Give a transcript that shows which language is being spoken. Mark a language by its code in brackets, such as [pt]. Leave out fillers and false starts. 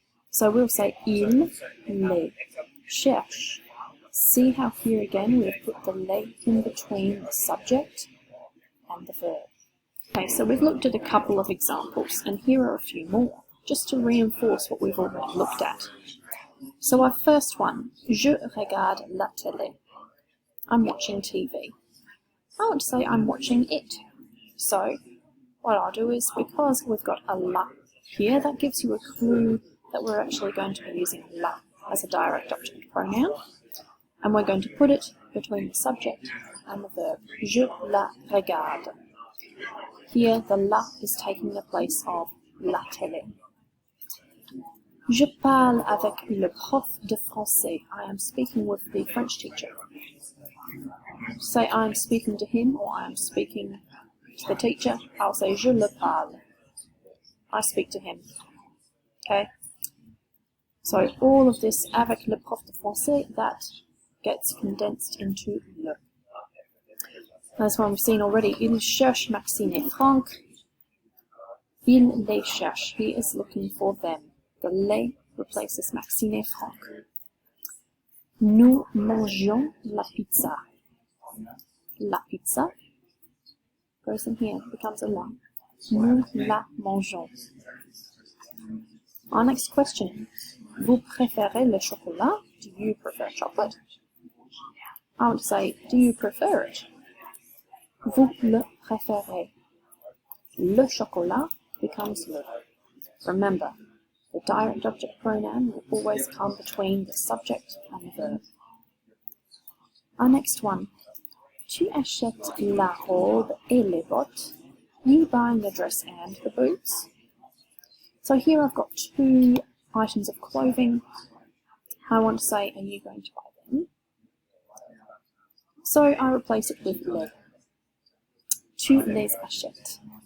[en] So we'll say [fr] il les cherche. [en] See how here again we have put the les in between the subject and the verb. Okay, so we've looked at a couple of examples, and here are a few more, just to reinforce what we've already looked at. [fr] So our first one, je regarde la télé. [en] I'm watching TV. I want to say I'm watching it. So what I'll do is, because we've got a la here, that gives you a clue that we're actually going to be using la as a direct object pronoun. And we're going to put it between the subject and the verb. [fr] Je la regarde. [en] Here the la is taking the place of la télé. [fr] Je parle avec le prof de français. [en] I am speaking with the French teacher. Say I am speaking to him, or I am speaking to the teacher. I'll say [fr] je le parle. [en] I speak to him. Okay? So all of this [fr] avec le prof de français, [en] that gets condensed into le. That's one we've seen already. [fr] Il cherche Maxime et Franck. Il les cherche. [en] He is looking for them. The les replaces Maxime et Franck. [fr] Nous mangions la pizza. La pizza [en] goes in here, becomes a la. [fr] Nous la mangeons. [en] Our next question. [fr] Vous préférez le chocolat? [en] Do you prefer chocolate? I would say, do you prefer it? [fr] Vous le préférez. Le chocolat becomes le. [en] Remember, the direct object pronoun will always come between the subject and the verb. Our next one. [fr] Tu achètes la robe et les bottes. [en] Are you buying the dress and the boots? So here I've got two items of clothing. I want to say, are you going to buy them? So I replace it with le. [fr] Tu les achètes.